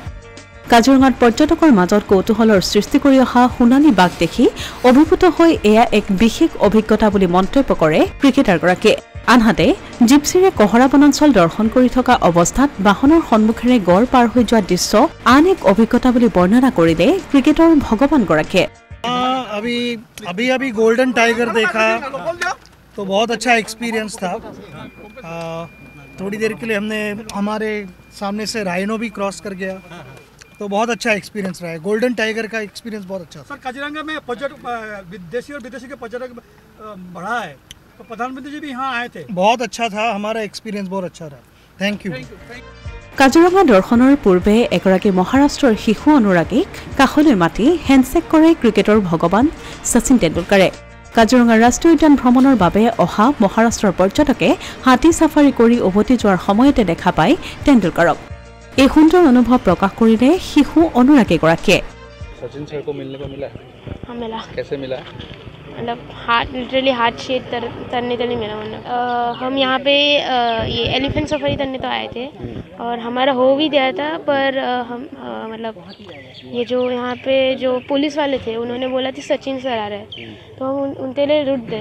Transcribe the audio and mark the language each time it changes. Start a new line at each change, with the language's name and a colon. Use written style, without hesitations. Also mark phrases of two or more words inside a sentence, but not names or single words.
Assamese: কাজিৰঙাত পৰ্যটকৰ মাজত কৌতূহলৰ সৃষ্টি কৰি অহা সোণালী বাঘ দেখি অভিভূত হৈ এয়া এক বিশেষ অভিজ্ঞতা বুলি মন্তব্য কৰে ক্ৰিকেটাৰগৰাকীয়ে। আনহাতে জিপচিৰে কহৰা বনাঞ্চল দৰ্শন কৰি থকা অৱস্থাত বাহনৰ সন্মুখেৰে গড় পাৰ হৈ যোৱা দৃশ্য আন এক অভিজ্ঞতা বুলি বৰ্ণনা কৰিলে ক্ৰিকেটৰ ভগৱানগৰাকীয়ে।
Hindi: अभी
English: golden tiger
Hindi: देखा तो बहुत अच्छा एक्सपीरियंस था। थोड़ी देर के लिए हमने हमारे सामने से राइनो भी क्रॉस कर गया तो बहुत अच्छा एक्सपीरियंस रहा है।
English: golden tiger
Hindi: का एक्सपीरियंस बहुत अच्छा। सर काजीरंगा में पर्यटक देशी और विदेशी के पर्यटक बढ़ा है तो प्रधानमंत्री जी भी यहाँ आए थे। बहुत अच्छा था, हमारा एक्सपीरियंस बहुत अच्छा रहा।
English: thank you.
Assamese: কাজিৰঙা দৰ্শনৰ পূৰ্বে এগৰাকী মহাৰাষ্ট্ৰৰ শিশু অনুৰাগীক কাষলৈ মাতি হেণ্ডশেক কৰে ক্ৰিকেটৰ ভগৱান শচীন তেণ্ডুলকাৰে। কাজিৰঙা ৰাষ্ট্ৰীয় উদ্যান ভ্ৰমণৰ বাবে অহা মহাৰাষ্ট্ৰৰ পৰ্যটকে হাতী ছাফাৰী কৰি উভতি যোৱাৰ সময়তে দেখা পায় তেণ্ডুলকাৰক। এই সুন্দৰ অনুভৱ প্ৰকাশ কৰিলে শিশু অনুৰাগীগৰাকীয়ে।
Hindi: सचिन सर को मिलने को मिला? हाँ मिला। कैसे मिला? मतलब
English: literally heart shape
Hindi: तरने तो नहीं मिला। मतलब हम यहाँ पे ये
English: elephant safari
Hindi: करने तो आए थे और हमारा हो भी गया था, पर हम मतलब ये जो यहाँ पे जो पुलिस वाले थे उन्होंने बोला कि सचिन सर आ रहे हैं तो हम उनके लिए रुक गए।